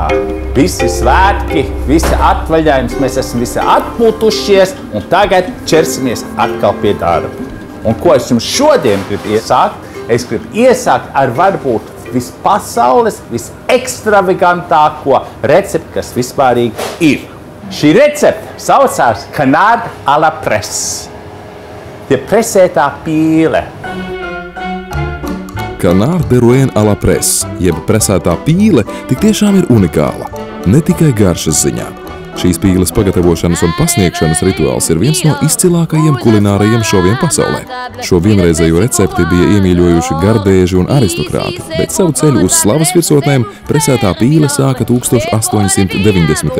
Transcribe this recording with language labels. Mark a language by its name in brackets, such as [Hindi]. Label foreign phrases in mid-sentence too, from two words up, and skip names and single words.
[Latvian] Visi svētki, visi atvaļinājums, mēs esam visi atpūtušies un tagad ķersimies atkal pie darba. Un ko es jums šodien gribu iesākt? Es gribu iesākt ar varbūt vispasaules, visekstravagantāko recepti, kas vispārīgi ir. Šī recepte saucās [French] canard à la presse. [Latvian] Tie presētā pīle. [French] Canard de Rouen à la presse, [Latvian] jeb presētā pīle, tik tiešām ir unikāla. Ne tikai garšas ziņā. Šīs pīles pagatavošanas un pasniegšanas rituāls ir viens no izcilākajiem kulinārajiem šoviem pasaulē. Šo vienreizējo recepti bija iemīļojuši gardēži un aristokrāti, bet savu ceļu uz slavas virsotnēm presētā pīle sāka 1890.